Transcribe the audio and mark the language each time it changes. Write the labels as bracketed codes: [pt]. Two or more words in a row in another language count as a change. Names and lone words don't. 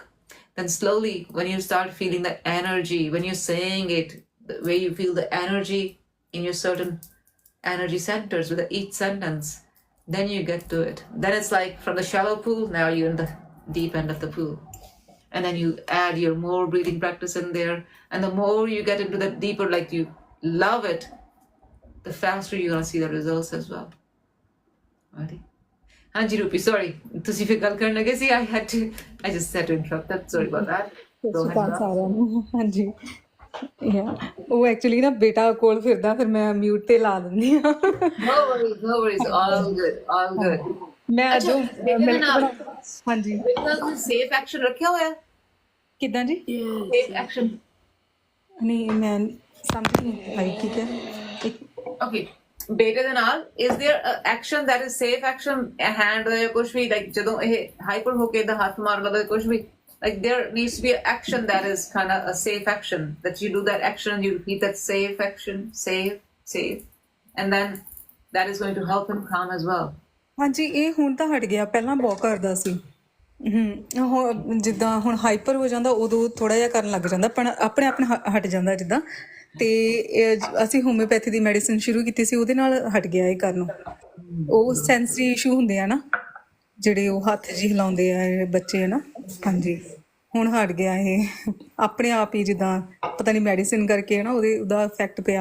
[en] Then slowly, when you start feeling the energy, when you're saying it, the way you feel the energy in your certain energy centers with each sentence, then you get to it. Then it's like from the shallow pool, now you're in the deep end of the pool. And then you add your more breathing practice in there. And the more you get into the deeper, like you love it, the faster you're going to see the results as well. Right? Hanji Rupi, sorry. [pa] ਤੁਸੀਂ ਫਿਰ ਗੱਲ ਕਰਨ ਲੱਗੇ ਸੀ. [en] I just had to interrupt that. Sorry about that. Go ahead. [pa] ਸਾਰਿਆਂ ਨੂੰ ਹਾਂਜੀ ਉਹ ਐਕਚੁਅਲੀ ਨਾ ਬੇਟਾ ਕੋਲ ਫਿਰਦਾ, ਫਿਰ ਮੈਂ ਮਿਊਟ ਤੇ ਲਾ ਦਿੰਦੀ ਆ। [en] No worries. All good, all good. [pa] ਮੈਂ ਅੱਜ ਹਾਂਜੀ ਕੋਈ [en] safe action [pa] ਰੱਖਿਆ ਹੋਇਆ? ਕਿੱਦਾਂ ਜੀ? [en] safe action? [pa] ਨਹੀਂ ਮੈਂ ਸਮਝ ਨਹੀਂ ਆਈ ਕੀ ਹੈ। Okay. ਬੇਟੇ ਦੇ ਨਾਲ [en] is there a action that is safe action, [pa] hand ਜਾਂ ਕੁਝ ਵੀ, like ਜਦੋਂ ਇਹ ਹਾਈਪਰ ਹੋ ਕੇ ਦਾ ਹੱਥ ਮਾਰਨ ਲੱਗਾ ਕੁਝ ਵੀ, [en] like there needs to be an action that is kind of a safe action, that you do that action and you repeat that safe action, safe, and then that is going to help him calm as well. [pa] ਹਾਂਜੀ ਇਹ ਹੁਣ ਤਾਂ ਹਟ ਗਿਆ, ਪਹਿਲਾਂ ਬਹੁਤ ਕਰਦਾ ਸੀ। ਜਿੱਦਾਂ ਹੁਣ ਹਾਈਪਰ ਹੋ ਜਾਂਦਾ ਉਦੋਂ ਥੋੜਾ ਜਿਹਾ ਕਰਨ ਲੱਗ ਜਾਂਦਾ, ਪਰ ਆਪਣੇ ਹਟ ਜਾਂਦਾ ਜਿੱਦਾਂ। ਤੇ ਅਸੀਂ ਹੋਮਿਓਪੈਥੀ ਦੀ ਮੈਡੀਸਿਨ ਸ਼ੁਰੂ ਕੀਤੀ ਸੀ, ਉਹਦੇ ਨਾਲ ਹਟ ਗਿਆ ਇਹ ਕਰਨ। ਉਹ [en] sensory issue [pa] ਹੁੰਦੇ ਆ ਨਾ, ਜਿਹੜੇ ਉਹ ਹੱਥ ਜਿਹੇ ਹਿਲਾਉਂਦੇ ਆ ਬੱਚੇ ਨਾ, ਹਾਂਜੀ ਹੁਣ ਹਟ ਗਿਆ ਇਹ ਆਪਣੇ ਆਪ ਹੀ, ਜਿੱਦਾਂ ਪਤਾ ਨਹੀਂ ਮੈਡੀਸਿਨ ਕਰਕੇ ਨਾ ਉਹਦਾ ਇਫੈਕਟ ਪਿਆ।